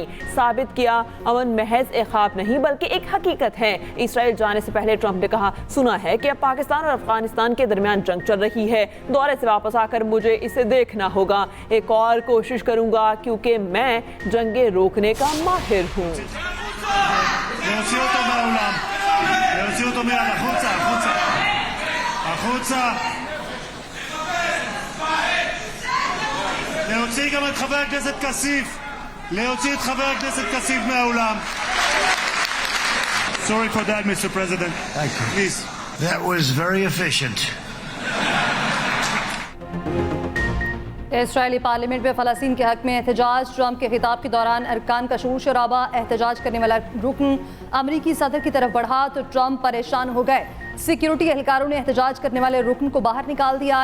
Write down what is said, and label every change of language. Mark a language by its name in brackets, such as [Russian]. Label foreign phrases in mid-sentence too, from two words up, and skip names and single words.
[Urdu] ثابت کیا امن محض ایک خواب نہیں بلکہ ایک حقیقت ہے. اسرائیل جانے سے پہلے ٹرمپ نے کہا سنا ہے کہ اب پاکستان اور افغانستان کے درمیان جنگ چل رہی ہے. دورے سے واپس آکر مجھے اسے دیکھنا ہوگا۔ ایک اور کوشش کروں گا کیونکہ میں جنگیں روکنے کا ماہر ہوں. [Hebrew] להוציא גם את חבר הכנסת כסיף, להוציא את חבר הכנסת כסיף מהאולם. [English] Sorry for that, Mr. President. Thank you. Please. that was very efficient. [Urdu] اسرائیلی پارلیمنٹ میں فلسطین کے حق میں احتجاج. ٹرمپ کے خطاب کے دوران ارکان کا شور شرابا۔ احتجاج کرنے والا رکن امریکی صدر کی طرف بڑھا تو ٹرمپ پریشان ہو گئے. سیکیورٹی اہلکاروں نے احتجاج کرنے والے رکن کو باہر نکال دیا.